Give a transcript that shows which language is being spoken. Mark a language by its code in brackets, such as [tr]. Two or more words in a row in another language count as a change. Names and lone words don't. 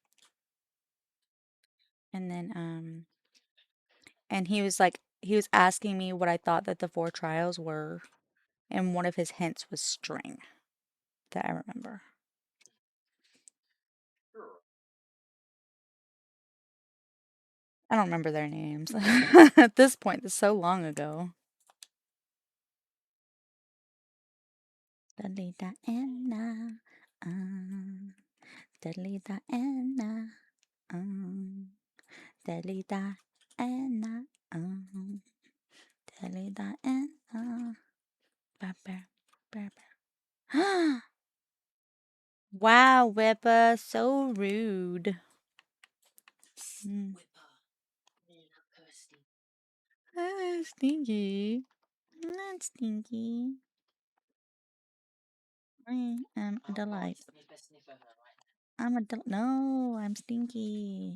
[en] And then and he was asking me what I thought that the 4 trials were, and one of his hints was string that I remember. Sure. I don't remember their names. At this point, it's so long ago. Dalita Anna, Dalita Anna, Dalita Anna, Dalita Anna. Wow, Whippa, so rude. Mm. Stinky. Not stinky. I am a delight. I'm a no, I'm stinky.